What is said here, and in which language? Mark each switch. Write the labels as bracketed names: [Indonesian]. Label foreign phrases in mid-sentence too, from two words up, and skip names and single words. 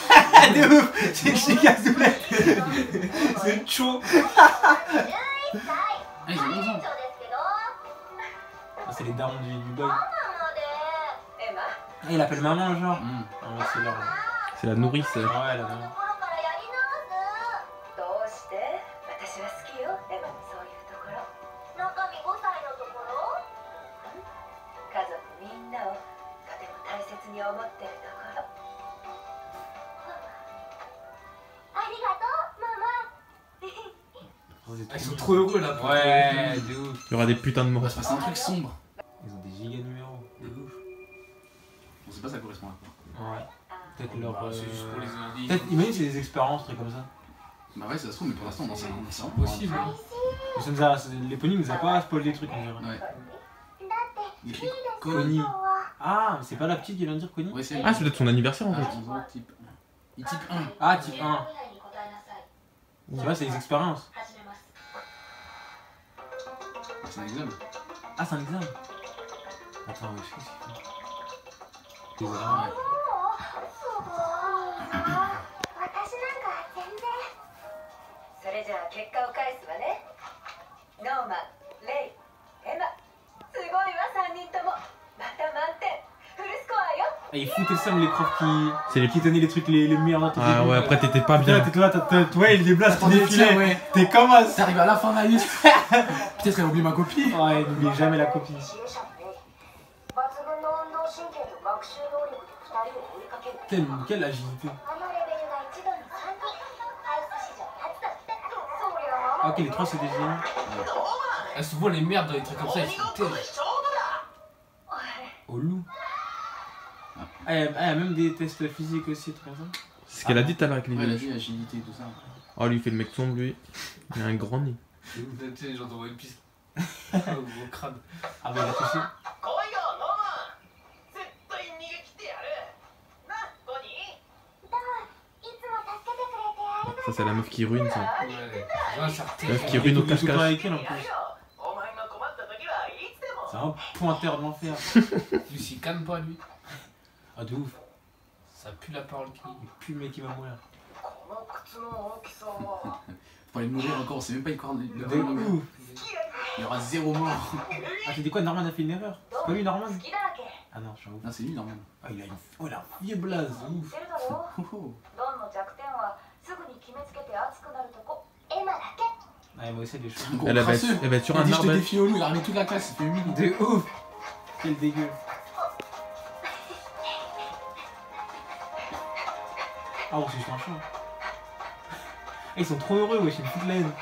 [French] Ah, de ouf. C'est chez Cazoulette. C'est chaud. Ah, ils ont 11 ans. Ah, c'est les darons du boy. Ah, il appelle maman, genre. Ah, ouais, c'est leur. C'est la nourrice. Ouais, la maman. [Japanese] どうして私は好きよエマのそういうところ中身5歳のところ家族みんなをとても大切に思ってるところありがとうママ [French] Oh, c'est Ah, ils trop sont trop heureux là. pour Ouais, de ouf. Il y aura des putains de On morts. va se passer un truc sombre. Ils ont des giga numéros. De ouf. On sait pas ça correspond à quoi. Ouais. Peut-être leur. Bah, c'est juste pour les indices. Peut-être, imagine, c'est des expériences, trucs comme ça. Bah ouais, ça se trouve, mais pour l'instant, on en sait rien. C'est impossible. Mais ça nous a. L'éponyme nous a pas spoilé des trucs, on dirait. Ouais. Il écrit Connie. Ah, mais c'est pas la petite qui vient de dire Connie? Ouais, c'est Ah, c'est peut-être son anniversaire en fait. type. Il type 1. Ah, type 1. Tu vois, c'est des expériences. C'est un examen. Ah, c'est un examen. Attends, ouais, je sais ce qu'il fait. Ouais. [Japanese] それじゃあ結果を返すわねノーマレイエマすごいわ3人ともまた満点フルスコアよ [French] Ah, ils foutaient le seum, les profs C'est les qui donnaient les trucs les meilleurs notes. Ah ouais, après t'étais pas Putain, bien. t'étais là, ouais, les blasts qui Attendez, tiens, défilaient. ouais. T'es comme un. T'arrives à la fin de la liste. Peut-être qu'elle oublie ma copie. Ouais, n'oublie jamais la copie. [Japanese] 抜群の運動神経と学習能力で2人を追いかける [French] Quelle agilité. [Japanese] あのレベルが一度に3人ハウス史上初だってそりゃ [French] Ah, ok, les trois c'est des génies. Ah, souvent les merdes dans les trucs comme ça, ils sont terribles. Au loup. Ah, il y a même des tests physiques aussi, trucs comme ça. C'est ce qu'elle a dit tout à l'heure avec les Ouais, elle a villages. dit agilité, tout ça. Oh, lui il fait le mec sombre lui. Il a un grand nez. Tu sais, genre dans One Piece. Au gros crâne. Ah, bah, il a touché. [Japanese] 来いよノーマン絶対逃げ切ってやるなコニーいつも助けてくれてありがとう [French] Ça c'est la meuf qui ruine ça. Ouais, ouais, ça La meuf qui terrible. ruine au Il est tout le temps cache-cache. avec elle en [Japanese] やる [French] plus. [Japanese] よお前が困った時はいつでも [French] C'est un pointeur de l'enfer. Lui, s'il calme pas, lui, Ah, de ouf. ça pue la parole qui. Il pue le mec qui va mourir. [Japanese] この靴の大きさは [French] Faut aller mourir encore, on sait même pas le De corps. ouf. Il y aura 0 mort. Ah, t'as dit quoi, Norman a fait une erreur? C'est pas lui, Norman? [Japanese] 好きだらけ [French] Ah non, je suis un ouf. Ah, c'est lui, normalement. Ah, il a une. Oh, il a un vieux blaze, ouf. [Japanese] 知ってるだろ [French] Oh, oh. [Japanese] ドンの弱点はすぐに決めつけて熱くなるとこエマだけ [French] Ah, moi aussi, elle est chaude. Un gros Elle va crasseux. être sur Il un dit je te arbre. elle. défie au loup, il a ramené toute la classe, il fait 8 De ouf. Quel dégueu. Ah, on se change. Ils sont trop heureux, wesh, ils me foutent la haine.